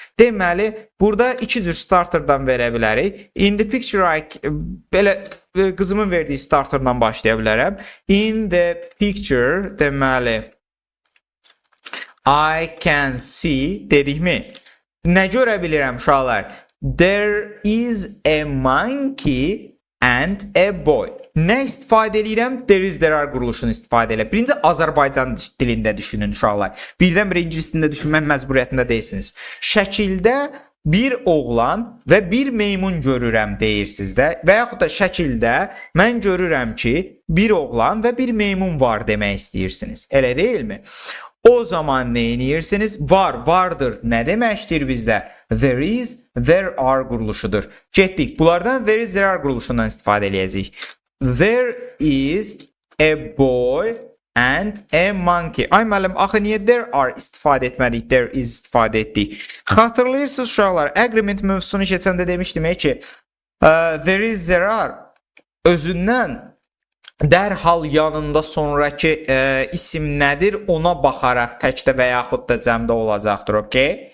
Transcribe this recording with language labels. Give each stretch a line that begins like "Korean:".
Azerbaijani: Deməli, burada 2 cür starterdan verə bilərik.
English: In the picture
Azerbaijani: belə qızımın verdiyi starterdan başlaya bilərəm.
English: In the picture
Azerbaijani: deməli
English: I can see
Azerbaijani: dedikmi? Nə görə bilirəm uşaqlar?
English: There is a monkey and a boy.
Azerbaijani: Nə istifadə edirəm? There is, there are quruluşunu istifadə elə. Birinci Azərbaycan dilində düşünün uşaqlar. Birdən-birə ingilis dilində düşünmək məcburiyyətində deyilsiniz. Şəkildə bir oğlan və bir meymun görürəm deyirsiniz də və yaxud da şəkildə mən görürəm ki, bir oğlan və bir meymun var demək istəyirsiniz. Elə deyilmi? O zaman nə edirsiniz? Var, vardır. Nə deməkdir bizdə? There is, there are quruluşudur. Getdik. Bunlardan there is, there are quruluşundan istifadə edəcəyik.
English: There is a boy and a monkey.
Azerbaijani: Ay müəllim, axı niyə there are istifadə etmədik, there is istifadə etdik? Xatırlayırsınız uşaqlar, agreement mövzusunu keçəndə demişdim ki, there is, there are özündən dərhal yanında sonraki isim nədir ona baxaraq təkdə və yaxud da cəmdə olacaqdır, okey?